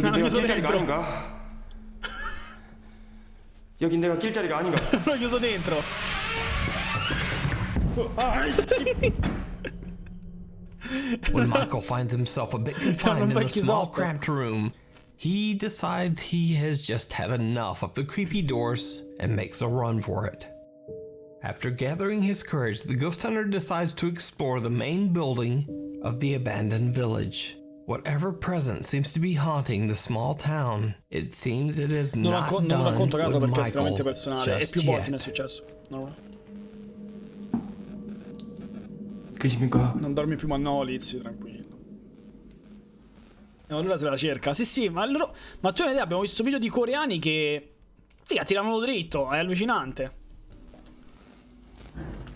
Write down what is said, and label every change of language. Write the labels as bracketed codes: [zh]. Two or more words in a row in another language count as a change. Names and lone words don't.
[it] Non ho [ko] 내가 [it] chiuso [ko] 낄 자리가 [it] dentro. [ko] 아닌가? 여긴 내가 낄 자리가 아닌가? [it] L'ho chiuso dentro. [en] When Michael finds himself a bit confined in a small, cramped room, he decides he has just had enough of the creepy doors and makes a run for it. After gathering his courage, the ghost hunter decides to explore the main building of the abandoned village. Whatever presence seems to be haunting the small town, it seems it is not [it] non [en] done [it] racconto caso [en] with [it] perché è estremamente [en] Michael [it] personale e [en] just [it] più volte mi è [en] yet. [it] successo. No. [ko] 계십니까? [it] Non dormi più, ma no, Lizzy, tranquillo. E allora se la cerca. Sì, sì, ma loro... Ma tu hai un'idea? Abbiamo visto video di coreani che... Figa, tiravano dritto, è allucinante.